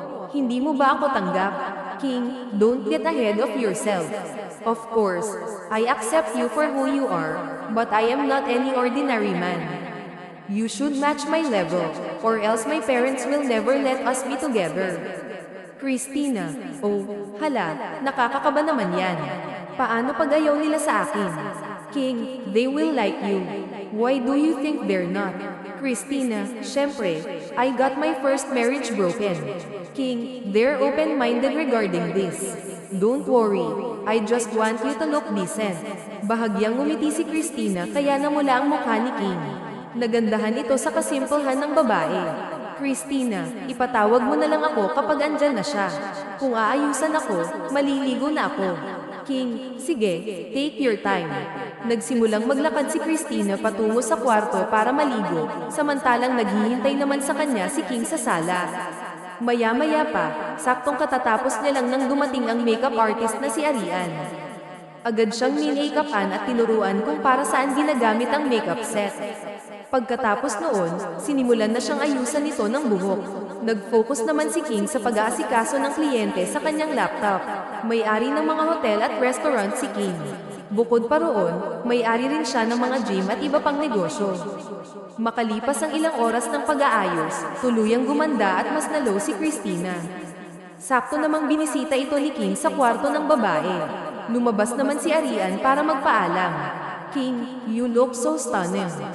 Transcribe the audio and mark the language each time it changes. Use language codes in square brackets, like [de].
[tl] Hindi mo ba ako tanggap? King, [en] don't get ahead of yourself. Of course, I accept you for who you are, but I am not any ordinary man. You should match my level, or else my parents will never let us be together. [tl] Christina, oh, hala, nakakakaba naman yan. Paano pag ayaw nila sa akin? [en] King, they will like you. Why do you think they're not? Christina, syempre, I got my first marriage broken. King, they're open-minded regarding this. Don't worry, I just want you to look decent. [tl] Bahagyang ngumiti si Christina kaya namula ang mukha ni King. Nagandahan ito sa kasimplehan ng babae. Christina, ipatawag mo na lang ako kapag andyan na siya. Kung aayusan ako, maliligo na ako. [en] King, sige, take your time. [tl] Nagsimulang maglakad si Christina patungo sa kwarto para maligo, samantalang naghihintay naman sa kanya si King sa sala. Maya-maya pa, saktong katatapos niya lang nang dumating ang makeup artist na si Arian. Agad siyang min-makeupan at tinuruan kung para saan ginagamit ang makeup set. Pagkatapos noon, sinimulan na siyang ayusan ito ng buhok. Nag-focus naman si King sa pag-aasikaso ng kliyente sa kanyang laptop. May-ari ng mga hotel at restaurant si King. Bukod pa roon, may-ari rin siya ng mga gym at iba pang negosyo. Makalipas ang ilang oras ng pag-aayos, tuluyang gumanda at mas nalo si Christina. Sakto namang binisita ito ni King sa kwarto ng babae. Lumabas naman si Arian para magpaalam. [en] King, you look so stunning.